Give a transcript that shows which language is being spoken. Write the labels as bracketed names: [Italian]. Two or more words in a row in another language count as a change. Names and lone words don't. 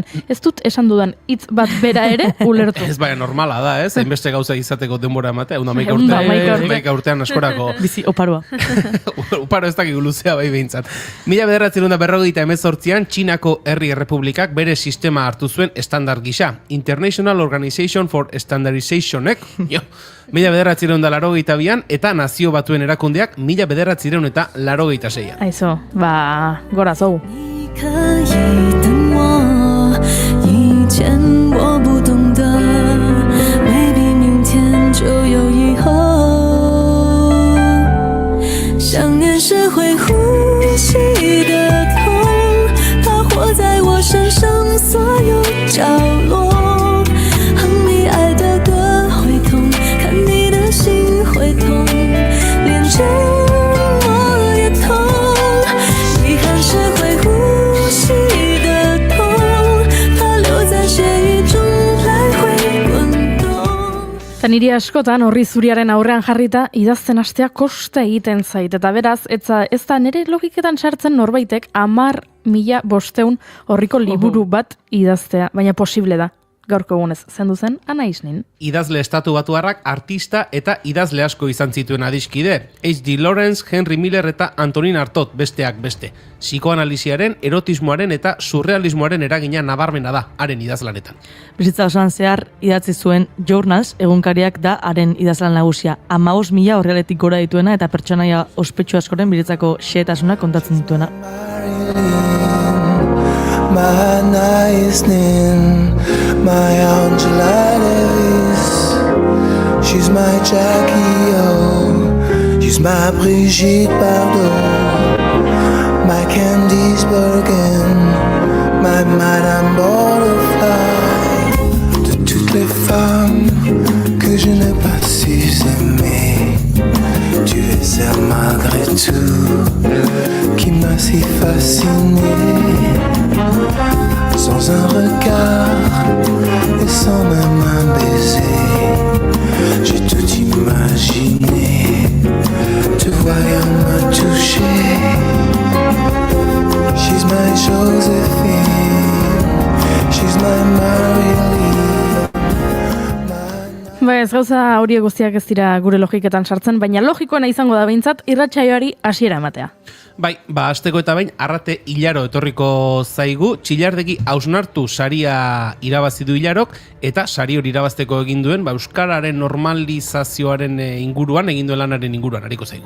[Basque] Ez dut esan dudan hitz bat bera ere ulertu. Ez baina normala da, ez? Hainbeste gauza izateko denbora ematea, 111 111 urtean askorako. Bizi oparoa. Uparo ez dakik luzea bai behintzat. 1948an Txinako Herri Errepublikak bere sistema hartu zuen estandar gisa. International Organization for Standardizationek, 1982an eta Nazio Batuen erakundeak 1986an. Aizo, gora zou. [Chinese] 你可以等我，以前我不懂得，未必明天就有以后。想念是会呼吸的痛，它活在我身上所有角落。哼你爱的歌会痛，看你的心会痛，连着我也痛。遗憾是会呼吸的痛，它留在血液中来回滚动。 [Basque] Eta niri askotan horri zuriaren aurrean jarrita idazten hastea kosta egiten zait. Eta beraz, ez da nire logiketan sartzen norbaitek 10.500 horriko liburu bat idaztea, baina posible da. Gaurko egunez, zendu zen Anais nin. Idazle estatu batuarrak artista eta idazle asko izan zituen adiskide. H.G. Lawrence, Henry Miller eta Antonin Artaud besteak beste. Psikoanalisiaren, erotismoaren eta surrealismoaren eragina nabarmena da haren idazlanetan. Bizitza osoan zehar idatzi zuen Journals egunkariak da haren idazlan nagusia. 15.000 horrealetik gora dituena eta pertsonaia ospetsu askoren bizitzako xehetasuna kontatzen dituena. [English] My Naisnin, my Angela Davis. She's my Jackie O, she's my Brigitte Bardot, my Candice Bergen, my Madame Butterfly. [French] De toutes les femmes que je n'ai pas su aimer, tu es celle malgré tout qui m'a si fasciné. Sans un regard et sans même un baiser, j'ai tout imaginé, te voyant me toucher. [English] She's my Josephine, she's my Marilyn. [Basque] Ez gauza horiek guztiak ez dira gure logiketan sartzen, baina logikoena izango da behintzat irratsaioari hasiera ematea. Bai, hasteko eta bain, Arrate Hilaro etorriko zaigu, Txillardegi hausnartu saria irabazi du Hilarok, eta sari hori irabazteko egin duen, euskararen normalizazioaren inguruan, egin duen lanaren inguruan, hariko zaigu.